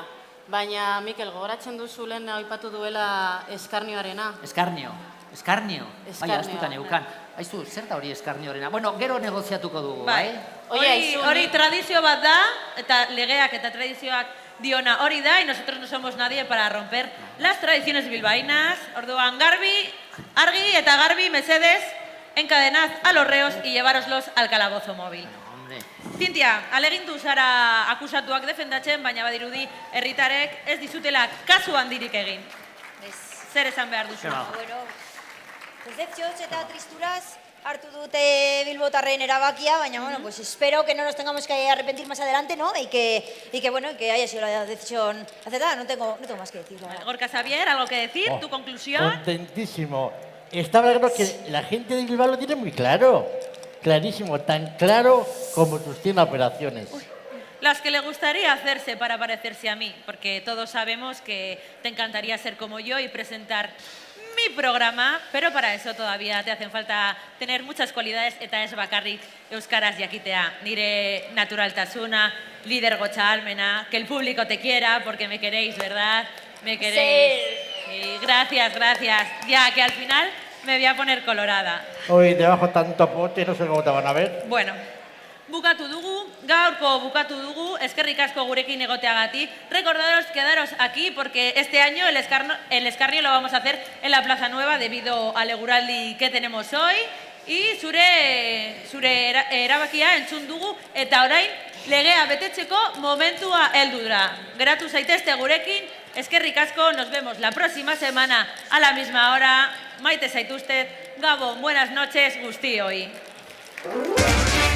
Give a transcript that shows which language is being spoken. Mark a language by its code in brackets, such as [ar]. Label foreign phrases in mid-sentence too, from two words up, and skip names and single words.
[eu] Baina, Mikel, gogoratzen duzu lehen aipatu duela eskarnioarena. Eskarnio. Bai, astutan eukan. Aizu, zer da hori eskarnioarena? Bueno, gero negoziatuko dugu, bai? Hori tradizio bat da, eta legeak eta tradizioak diona hori da, [es] y nosotros no somos nadie para romper las tradiciones bilbaínas. [eu] Orduan, argi eta garbi, mesedez, [es] encadenad a los reos y llevároslos al calabozo móvil. [eu] Zintia, alegindu zara akusatuak defendatzen, baina badirudi herritarek ez dizutela kasu handirik egin. Zer esan behar duzu? Bueno, decepzioz eta tristuraz hartu dute bilbotarren erabakia, baina bueno, [es] pues espero que no nos tengamos que arrepentir más adelante, ¿no? Y que bueno, que haya sido la decisión acertada. No tengo más que decir. Gorka Xavier, ¿algo que decir? ¿Tu conclusión? Contentísimo. Estaba claro que la gente de Bilbao lo tiene muy claro. Clarísimo, tan claro como tus 100 operaciones. Las que le gustaría hacerse para parecerse a mí, porque todos sabemos que te encantaría ser como yo y presentar mi programa, pero para eso todavía te hacen falta tener muchas cualidades, [eu] eta ez bakarrik euskaraz jakitea. Nire naturaltasuna, lidergotza almena, [es] que el público te quiera, porque me queréis, ¿verdad? Me queréis. Sí, gracias. Ya, que al final me voy a poner colorada. Hoy debajo tanto pote, no sé cómo te van a ver. [eu] Bueno, bukatu dugu, gaurko bukatu dugu, eskerrik asko gurekin egoteagatik. [es] Recordaros quedaros aquí porque este año el escarnio lo vamos a hacer en la Plaza Nueva debido al eguraldi que tenemos hoy. [eu] Y zure erabakia entzun dugu eta orain legea betetzeko momentua heldu da. Geratu zaitezte gurekin, eskerrik asko, [es] nos vemos la próxima semana a la misma hora. [eu] Maite zaituztet, Gabon, [es] buenas noches, [eu] guztioi.